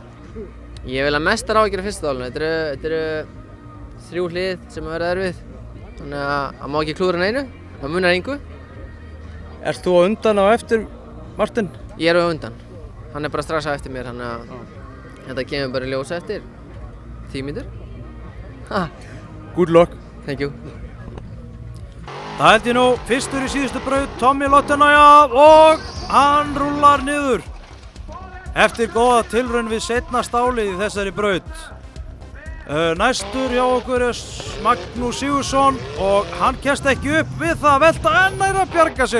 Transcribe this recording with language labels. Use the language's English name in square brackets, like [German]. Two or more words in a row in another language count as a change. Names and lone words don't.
[Icelandic] Ég vil að mestar áhyggjur af fyrsta stálinu. Þetta eru 3 hlið sem verða erfið. Þannig að það má ekki klúðra neinu. Það munar engu. Ert þú á undan á eftir Martin? Ég er á undan. Hann er bara strax á eftir mér, þannig að þetta kemur bara í ljós eftir 10 mínútur. [English] Good luck. Thank you. [Icelandic] Það held ég nú fyrstur í síðustu braut, Tommy Lottenauja og hann rúllar niður. Eftir góða tilraun við seinna stálið í þessari braut. Næstur hjá okkur er Magnús Sigurðsson og hann kemst ekki upp við það að velta en nær að bjarga sér.